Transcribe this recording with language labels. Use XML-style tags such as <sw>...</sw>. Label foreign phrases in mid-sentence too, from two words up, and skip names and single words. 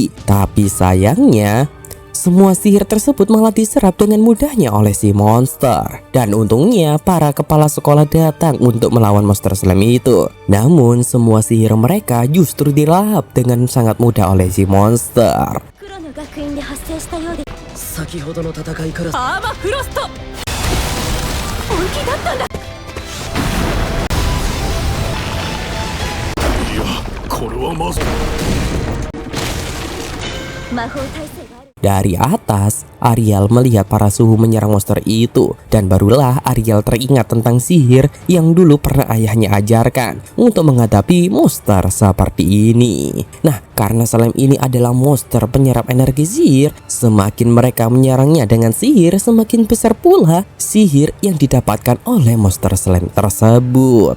<id>Tapi sayangnya, semua sihir tersebut malah diserap dengan mudahnya oleh si monster. Dan untungnya para kepala sekolah datang untuk melawan monster slime itu. Namun semua sihir mereka justru dilahap dengan sangat mudah oleh si monster.</id> <ja>黒の学院で発生したようで先ほどの戦いからアーマフロスト本気だったんだ。これはまず魔法耐性がある</ja> <id>Dari atas, Ariel melihat para suhu menyerang monster itu. Dan barulah Ariel teringat tentang sihir yang dulu pernah ayahnya ajarkan untuk menghadapi monster seperti ini. Nah, karena slime ini adalah monster penyerap energi sihir, semakin mereka menyerangnya dengan sihir, semakin besar pula sihir yang didapatkan oleh monster slime tersebut.</id>